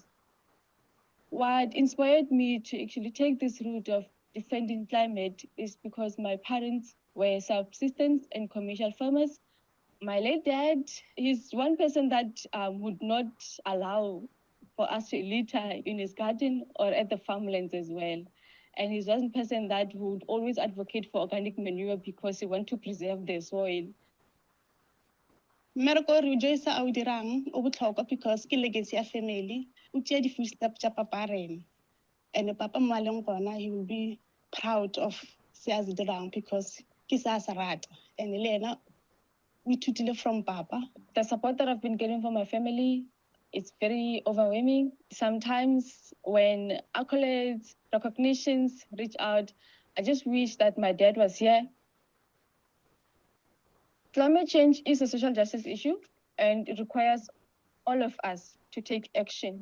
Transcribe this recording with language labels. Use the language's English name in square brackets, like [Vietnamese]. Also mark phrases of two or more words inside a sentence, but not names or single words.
[English] What inspired me to actually take this route of defending climate is because my parents were subsistence and commercial farmers. My late dad is one person that would not allow for us to litter in his garden or at the farmlands as well. And he's one person that would always advocate for organic manure because he wants to preserve the soil. [Tswana] Mmereko re joisa a o dirang o botlhokwa because ke legacy ya family. O tšea di footsteps tša papa rena. And papa mo a leng gona, [English] he will be proud of [Tswana] se a se dirang because ke se a se rata. And le ena o ithutile from papa. [English] The support that I've been getting from my family, it's very overwhelming. Sometimes when accolades, recognitions reach out, I just wish that my dad was here. Climate change is a social justice issue, and it requires all of us to take action.